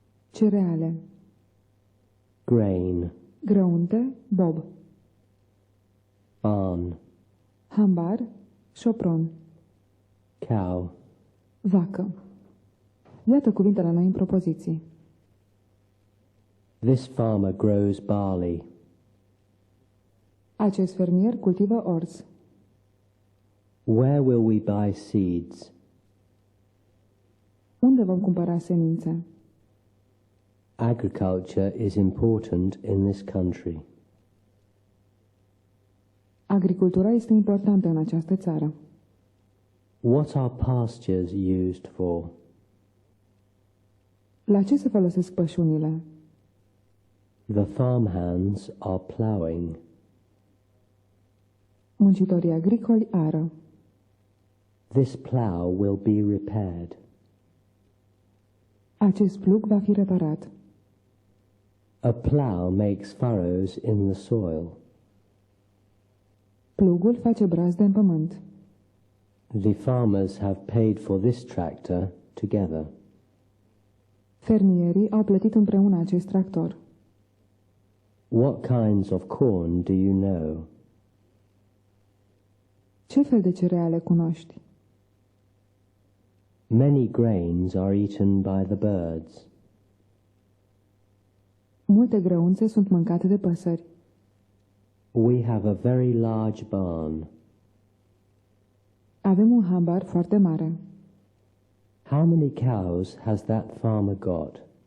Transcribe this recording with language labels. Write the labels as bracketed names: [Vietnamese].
[Romanian] cereale, [English] grain, [Romanian] grăunte, bob, [English] barn, [Romanian] hambar, șopron, [English] cow, [Romanian] vacă. Iată cuvintele noi în propoziții. [English] this farmer grows barley. [Romanian] Acest fermier cultivă orz. [English] Where will we buy seeds? [Romanian] Unde vom cumpăra semințe? [English] Agriculture is important in this country. [Romanian] Agricultura este importantă în această țară. [English] What are pastures used for? [Romanian] La ce se folosesc pășunile? [English] The farmhands are ploughing. [Romanian] Muncitorii agricoli ară. [English] This plough will be repaired. [Romanian] Acest plug va fi reparat. [English] A plough makes furrows in the soil. [Romanian] Plugul face brazde în pământ. [English] The farmers have paid for this tractor together. [Romanian] Fermierii au plătit împreună acest tractor. [English] What kinds of corn do you know? [Romanian] Ce fel de cereale cunoști? [English] Many grains are eaten by the birds. [Romanian] Multe grăunțe sunt mâncate de păsări. [English] We have a very large barn. [Romanian] Avem un hambar foarte mare. [English] How many cows has that farmer got?